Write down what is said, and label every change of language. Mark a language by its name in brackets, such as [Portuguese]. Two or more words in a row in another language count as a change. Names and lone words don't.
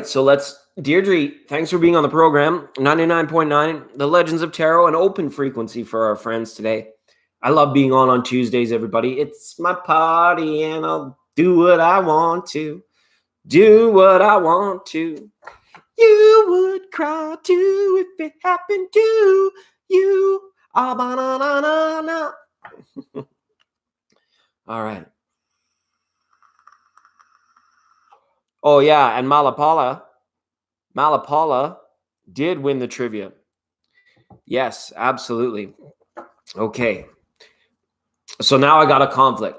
[English] So Deirdre, thanks for being on the program. 99.9, the Legends of Tarot, an open frequency for our friends today. I love being on Tuesdays, everybody. It's my party and I'll do what I want to. Do what I want to. You would cry too if it happened to you. Ah, ba-na-na-na-na. All right. Oh yeah, and Malapala did win the trivia. Yes, absolutely. Okay. So now I got a conflict.